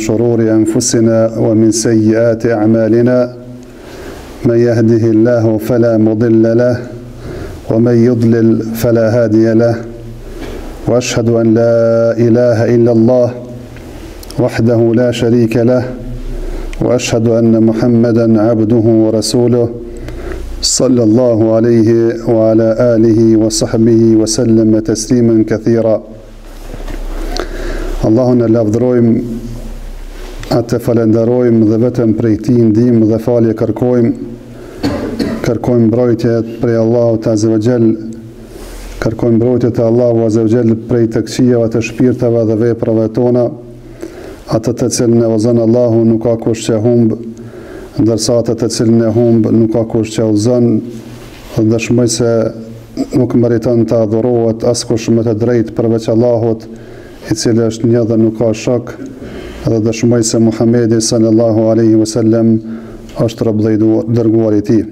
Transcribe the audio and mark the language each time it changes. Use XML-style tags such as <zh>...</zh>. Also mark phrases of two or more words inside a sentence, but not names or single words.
<ar>شرور أنفسنا ومن سيئات أعمالنا من يهده الله فلا مضل له ومن يضلل فلا هادي له وأشهد أن لا إله إلا الله وحده لا شريك له وأشهد أن محمدا عبده ورسوله صلى الله عليه وعلى آله وصحبه وسلم تسليما كثيرا.</ar> <sq>Allahun e lavdërojmë, atë falenderojmë dhe vetëm prej tij ndihmë dhe falje kërkojmë mbrojtje prej Allahut</sq> <ar>عز وجل,</ar> <sq>kërkojmë mbrojtje te Allahu</sq> <ar>عز وجل</ar> <sq>prej të këqijave të shpirtave dhe veprave tona, atë të cilën e udhëzon Allahu nuk ka kush që humb, ndërsa atë të cilën e humb nuk ka kush që udhëzon, dhe dëshmoj se nuk meriton të adhurohet askush më të drejtë përveç Allahut, i cili është një dhe nuk ka shok, dhe dëshmoj se Muhamedi</sq> <ar>صلى الله عليه وسلم</ar> <sq>është rob dhe i dërguar i tij.</sq>